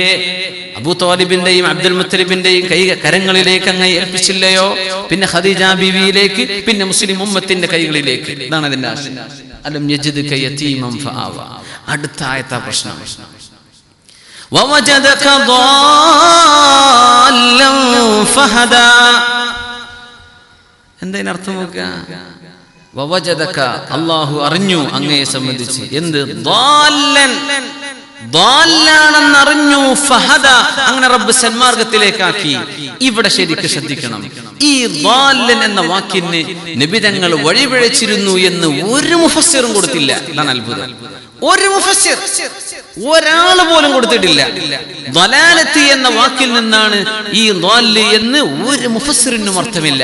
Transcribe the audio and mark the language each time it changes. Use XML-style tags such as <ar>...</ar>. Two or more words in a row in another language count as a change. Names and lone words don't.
<ml>അബൂ ത്വാലിബിന്റെയും അബ്ദുൽ മുത്തലിബിന്റെയും കരങ്ങളിലേക്ക് അങ്ങ് ഏൽപ്പിച്ചില്ലയോ? പിന്നെ ഖദീജ ബീവിയിലേക്ക്, പിന്നെ മുസ്ലിം ഉമ്മത്തിന്റെ കൈകളിലേക്ക്. ഇതാണ് അതിന്റെ ആശയം.</ml> <ar>ألم يجدك يتيما فآوى.</ar> <ml>അടുത്ത ആയത്താ പ്രശ്നം.</ml> <ar>ووجدك ضالا فهدى.</ar> <ml>എന്താ അർത്ഥം നോക്കുക? വവജദക, അല്ലാഹു അറിഞ്ഞു അങ്ങയെ സംബന്ധിച്ച്. എന്ത്? ضالًا, ضالാണെന്നറിഞ്ഞു. ഫഹദ, അങ്ങനെ റബ്ബ് സന്മാർഗത്തിലേക്കാക്കി. ഇവിടെ ശരിക്കും ശ്രദ്ധിക്കണം, ഈ ضالൻ എന്ന വാക്കിന് നബി തങ്ങൾ വഴിപിഴച്ചിരുന്നു എന്ന് ഒരു മുഫസ്സിറും കൊടുത്തില്ല. ഇതാണ് അത്ഭുതം. ഒരു മുഫസ്സിർ, ഒരാൾ പോലും കൊടുത്തിട്ടില്ല. ദലാലത്തി എന്ന വാക്കിൽ നിന്നാണ് ഈ ളാല് എന്ന് ഒരു മുഫസ്സിറിനും അർത്ഥമില്ല.</ml>